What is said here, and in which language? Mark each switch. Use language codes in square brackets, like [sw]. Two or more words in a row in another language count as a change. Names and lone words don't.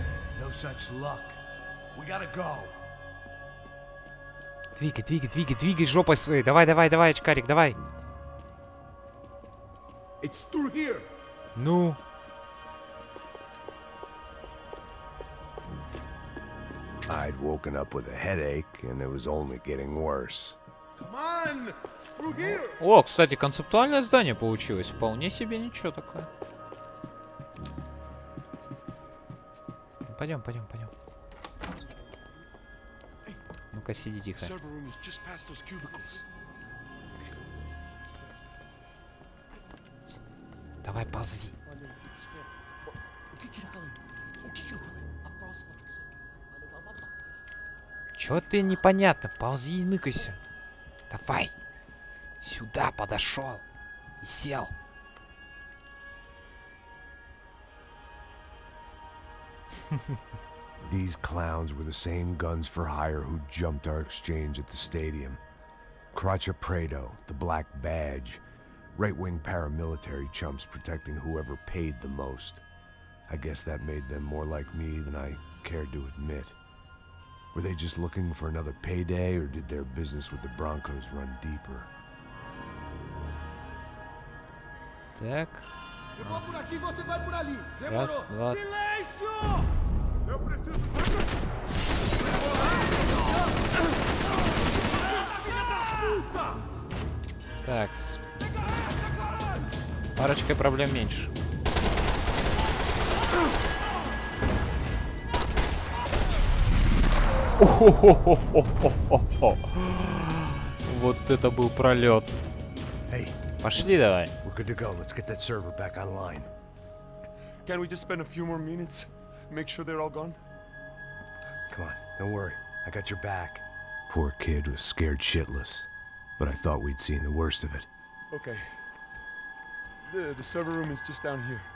[en] No such luck. We gotta go. [ru] Двигай жопой своей. Давай, очкарик, давай. [en] It's through here. [ru] Ну. [en] I'd woken up with a headache, and it was only getting worse. Come on! Through here! [ru] О, кстати, концептуальное здание получилось. Вполне себе ничего такое. Пойдем. Ну-ка, сиди тихо. Давай, ползи. Чё ты непонятно? Ползи и ныкайся. Давай. Сюда подошел. И сел. [en] These clowns were the same guns for hire who jumped our exchange at the stadium. Craccia Prado, the Black Badge, Right-wing paramilitary chumps protecting whoever paid the most. I guess that made them more like me than I cared to admit. Were they just looking for another payday, or did their business with the Broncos run deeper? [ru] Так. [pt] Eu vou por aqui, você vai por ali. [ru] Раз, два. [pt] Silêncio! Eu preciso. [ru] Такс. Парочкой проблем меньше. Вот это был пролет. Пошли давай. [en] We're good to go. Let's get that server back online. Can we just spend a few more minutes? Make sure they're all gone? Come on, don't worry. I got your back. Poor kid was scared shitless, but I thought we'd seen the worst of it. Okay. The server room is just down here.